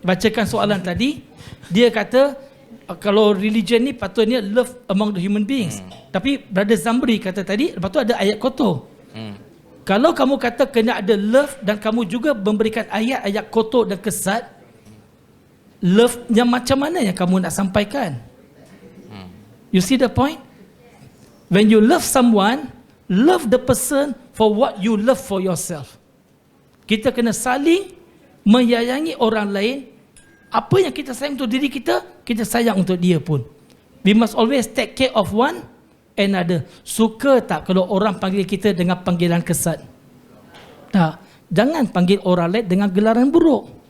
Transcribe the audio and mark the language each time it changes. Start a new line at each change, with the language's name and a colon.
Malay: Bacakan soalan tadi, dia kata kalau religion ni patutnya
English: love among the human beings.
Malay: Tapi Brother Zamri kata tadi, lepas tu ada ayat kotor. Kalau kamu kata kena ada love dan kamu juga memberikan ayat-ayat kotor dan kesat, love yang macam mana yang kamu nak sampaikan?
English: You see the point? When you love someone, love the person for what you love for yourself.
Malay: Kita kena saling menyayangi orang lain. Apa yang kita sayang untuk diri kita, kita sayang untuk dia pun.
English: We must always take care of one another.
Malay: Suka tak kalau orang panggil kita dengan panggilan kesat? Tak. Jangan panggil orang lain dengan gelaran buruk.